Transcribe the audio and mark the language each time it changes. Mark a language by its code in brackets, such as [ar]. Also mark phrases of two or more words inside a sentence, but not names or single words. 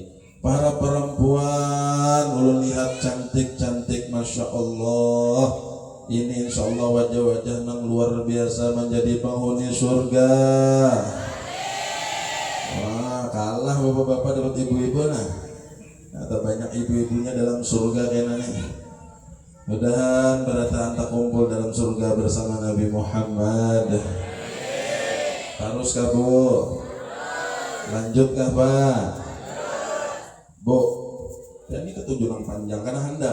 [id] Para perempuan, ulun lihat cantik-cantik, [ar] masya Allah. [id] Ini [ar] insya Allah [id] wajah-wajah yang luar biasa menjadi penghuni surga. Wah, kalah bapak-bapak dapat ibu-ibu nah. Atau banyak ibu-ibunya dalam surga kayaknya nih. [bjn] Mudahan berataan tak kumpul dalam surga bersama Nabi Muhammad. Terus kah Bu? Lanjut kah Pak? Bu, ya ini ketujuh nang panjang karena handap.